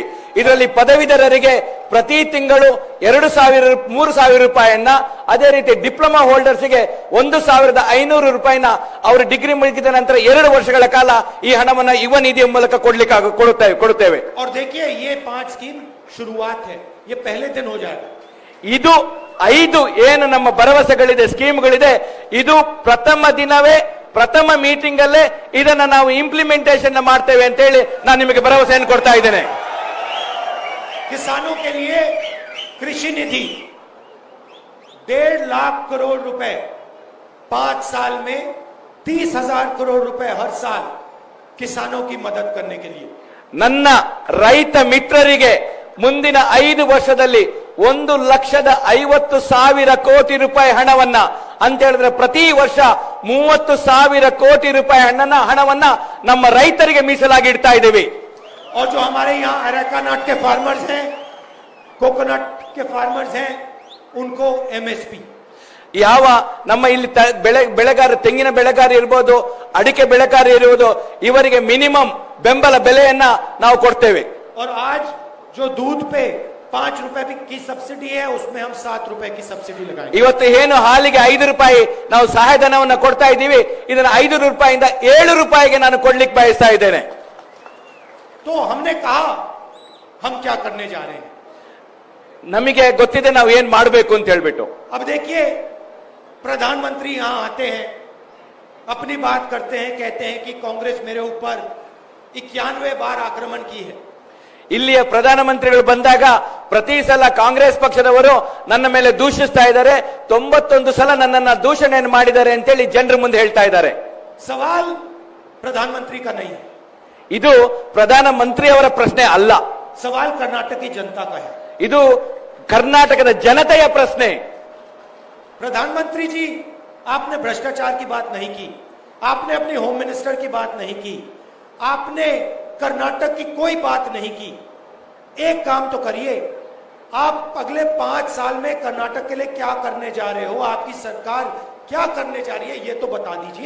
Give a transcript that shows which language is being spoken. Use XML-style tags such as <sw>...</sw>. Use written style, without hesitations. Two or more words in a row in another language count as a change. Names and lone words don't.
<kn>ಇದರಲ್ಲಿ ಪದವೀಧರರಿಗೆ ಪ್ರತಿ ತಿಂಗಳು 3,000 ರೂಪಾಯಿಯನ್ನ, ಅದೇ ರೀತಿ</kn> <en>diploma holders</en> <kn>1,500 ರೂಪಾಯಿನ ಅವರು ಡಿಗ್ರಿ ಮುಗಿದ ನಂತರ 2 ವರ್ಷಗಳ ಕಾಲ ಈ ಹಣವನ್ನ ಯುವ ನಿಧಿಯ ಮೂಲಕ ಕೊಡುತ್ತೇವೆ.</kn> <hi>और देखिए ये 5 स्कीम शुरुआत है, ये पहले दिन हो जाएगा.</hi> <kn>ಇದು 5 ಏನು ನಮ್ಮ ಭರವಸೆಗಳಿದೆ, ಸ್ಕೀಮ್ಗಳಿದೆ, ಇದು ಪ್ರಥಮ ದಿನವೇ, ಪ್ರಥಮ ಮೀಟಿಂಗ್ ಅಲ್ಲೇ ಇದನ್ನ ನಾವು ಇಂಪ್ಲಿಮೆಂಟೇಷನ್ ಮಾಡ್ತೇವೆ ಅಂತ ಹೇಳಿ ನಾನು ನಿಮಗೆ ಭರವಸೆಯನ್ನು ಕೊಡ್ತಾ ಇದ್ದೇನೆ.</kn> <hi>किसानों के लिए कृषि निधि 1.5 लाख करोड़ रुपए 5 साल में 30,000 करोड़ रुपए हर साल किसानों की मदद करने के लिए.</hi> <kn>ನನ್ನ ರೈತ ಮಿತ್ರರಿಗೆ ಮುಂದಿನ 5 ವರ್ಷದಲ್ಲಿ 1,50,000 ಕೋಟಿ ರೂಪಾಯಿ ಹಣವನ್ನ ಅಂತ ಹೇಳಿದ್ರೆ ಪ್ರತಿ ವರ್ಷ 30,000 ಕೋಟಿ ರೂಪಾಯಿ ಹಣವನ್ನ ನಮ್ಮ ರೈತರಿಗೆ ಮೀಸಲಾಗಿ ಇಡ್ತಾ ಇದ್ದೀವಿ.</kn> <hi>और जो हमारे यहाँ</hi> <en>areca nut</en> <hi>के फार्मर्स हैं, कोकोनट के फार्मर्स हैं, उनको एमएसपी.</hi> <kn>ಯಾವ ನಮ್ಮ ಇಲ್ಲಿ ಬೆಳೆಗಾರ, ತೆಂಗಿನ ಬೆಳೆಗಾರ ಇರ್ಬೋದು, ಅಡಿಕೆ ಬೆಳೆಗಾರ ಇರುವುದು, ಇವರಿಗೆ ಮಿನಿಮಮ್ ಬೆಂಬಲ ಬೆಲೆಯನ್ನ ನಾವು ಕೊಡ್ತೇವೆ.</kn> <hi>और आज जो दूध पे 5 रुपए की सब्सिडी है, उसमें हम 7 रुपए की सब्सिडी लगाएंगे.</hi> <kn>ಇವತ್ತು ಏನು ಹಾಲಿಗೆ 5 ರೂಪಾಯಿ ನಾವು ಸಹಾಯಧನವನ್ನ ಕೊಡ್ತಾ ಇದ್ದೀವಿ, ಇದನ್ನ 5 ರೂಪಾಯಿಂದ 7 ರೂಪಾಯಿಗೆ ನಾನು ಕೊಡ್ಲಿಕ್ಕೆ ಬಯಸ್ತಾ ಇದ್ದೇನೆ.</kn> <hi>तो हमने कहा हम क्या करने जा रहे हैं.</hi> <kn>ನಮಗೆ ಗೊತ್ತಿದೆ ನಾವು ಏನ್ ಮಾಡಬೇಕು ಅಂತ ಹೇಳ್ಬಿಟ್ಟು.</kn> <hi>अब देखिए प्रधानमंत्री यहां आते हैं, अपनी बात करते हैं, कहते हैं कि कांग्रेस मेरे ऊपर 91 बार आक्रमण की है.</hi> <kn>ಇಲ್ಲಿಯ ಪ್ರಧಾನಮಂತ್ರಿಗಳು ಬಂದಾಗ ಪ್ರತಿ ಸಲ ಕಾಂಗ್ರೆಸ್ ಪಕ್ಷದವರು ನನ್ನ ಮೇಲೆ ದೂಷಿಸ್ತಾ ಇದ್ದಾರೆ, 91 ಸಲ ನನ್ನನ್ನ ದೂಷಣೆಯನ್ನು ಮಾಡಿದ್ದಾರೆ ಅಂತೇಳಿ ಜನರ ಮುಂದೆ ಹೇಳ್ತಾ ಇದ್ದಾರೆ.</kn> <hi>सवाल प्रधानमंत्री का नहीं है,</hi> <kn>ಇದು ಪ್ರಧಾನಮಂತ್ರಿಯವರ ಪ್ರಶ್ನೆ ಅಲ್ಲ,</kn> <hi>सवाल कर्नाटक की जनता का है.</hi> <kn>ಇದು ಕರ್ನಾಟಕದ ಜನತೆಯ ಪ್ರಶ್ನೆ.</kn> <hi>प्रधानमंत्री जी, आपने भ्रष्टाचार की बात नहीं की, आपने अपने</hi> <en>home minister</en> <hi>की बात नहीं की, आपने कर्नाटक की कोई बात नहीं की. एक काम तो करिए, आप अगले 5 साल में कर्नाटक के लिए क्या करने जा रहे हो, आपकी सरकार क्या करने जा रही है, ये तो बता दीजिए.</hi>